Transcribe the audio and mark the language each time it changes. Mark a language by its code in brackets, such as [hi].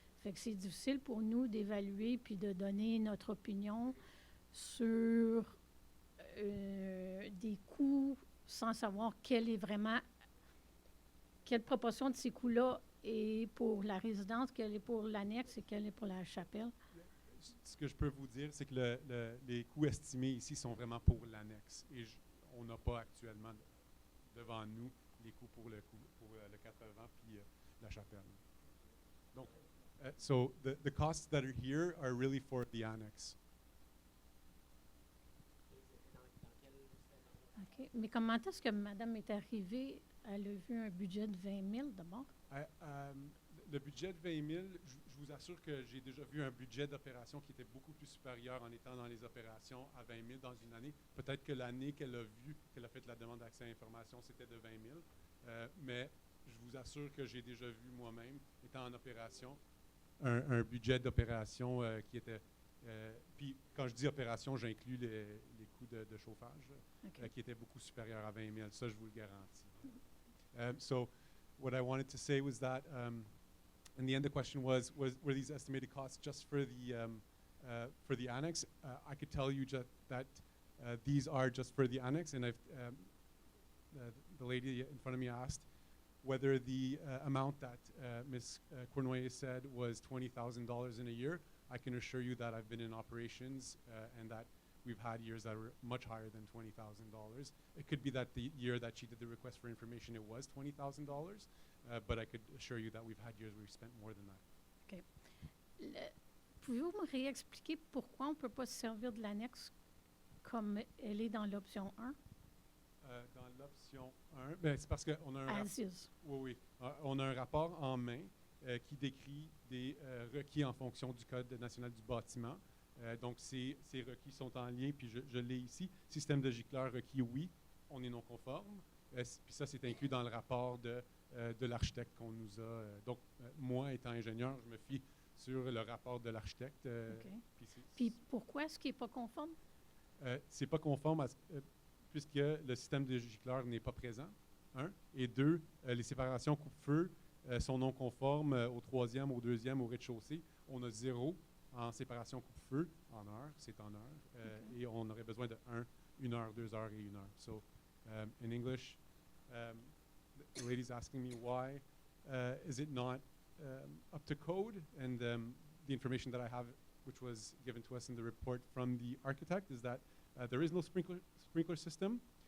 [fr] Fait que c'est difficile pour nous d'évaluer puis de donner notre opinion sur des coûts sans savoir quelle proportion de ces coûts-là est pour la résidence, quelle est pour l'annexe et quelle est pour la chapelle. Ce que je peux vous dire, c'est que les coûts estimés ici sont vraiment pour l'annexe. Et on n'a pas actuellement devant nous les coûts pour le 80 puis la chapelle. Donc, [en] so the costs that are here are really for the annex. OK. [fr] Mais comment est-ce que Madame est arrivée? Elle a vu un budget de 20 000 d'abord? Le budget de 20 000, je vous assure que j'ai déjà vu un budget d'opération qui était beaucoup plus supérieur en étant dans les opérations à 20 000 dans une année. Peut-être que l'année qu'elle a fait la demande d'accès à l'information, c'était de 20 000. Mais je vous assure que j'ai déjà vu moi-même, étant en opération, un budget d'opération qui était... puis quand je dis opération, j'inclus les coûts de chauffage, qui étaient beaucoup supérieurs à 20 000. Ça, je vous le garantis. [en] So what I wanted to say was that, in the end, the question was were these estimated costs just for the For the annex, I could tell you that these are just for the annex, and the lady in front of me asked whether the amount that Ms. Cournoyer said was $20,000 in a year. I can assure you that I've been in operations and that we've had years that were much higher than $20,000. It could be that the year that she did the request for information, it was $20,000, but I could assure you that we've had years where we spent more than that. OK. [fr] Pouvez-vous me réexpliquer pourquoi on ne peut pas se servir de l'annexe comme elle est dans l'option 1? Dans l'option 1, ben, c'est parce qu'on a un oui, on a un rapport en main qui décrit des requis en fonction du Code national du bâtiment. Donc, ces requis sont en lien, puis je l'ai ici. Système de gicleur requis, oui, on est non conforme. Puis ça, c'est inclus dans le rapport de l'architecte qu'on nous a. Donc, moi, étant ingénieur, je me fie sur le rapport de l'architecte. Puis pourquoi est-ce qu'il n'est pas conforme? C'est pas conforme puisque le système de gicleur n'est pas présent, un. Et deux, les séparations coupe-feu sont non conformes au troisième, au deuxième, au rez-de-chaussée. On a 0 en séparation coupe-feu en heure, c'est en heure. Et on aurait besoin de 1 heure, 2 heures et 1 heure. [en] So, in English, the lady's asking me why is it not up to code? And the information that I have, which was given to us in the report from the architect, is that there is no sprinkler system.